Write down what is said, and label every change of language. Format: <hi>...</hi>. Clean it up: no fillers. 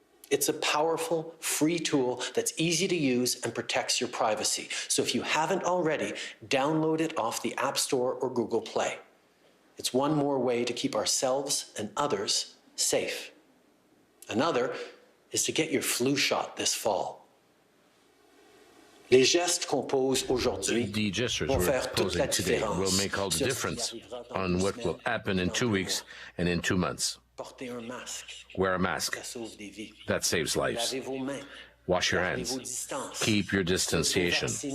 <en>It's a powerful, free tool that's easy to use and protects your privacy. So if you haven't already, download it off the App Store or Google Play. It's one more way to keep ourselves and others safe. Another is to get your flu shot this fall.</en> <fr>Les gestes qu'on pose aujourd'hui</fr> <en>The gestures we're posing today will make all the difference on what will happen in 2 weeks and in 2 months.</en> <fr>Portez un masque.</fr> <en>Wear a mask.</en> <fr>Ça sauve des vies.</fr> <en>That saves lives.</en> <fr>Lavez vos mains.</fr> <en>Wash your</en> <fr>Gardez</fr> <en>hands.</en> <fr>vos distances.</fr> <en>Keep your distanciation.</en>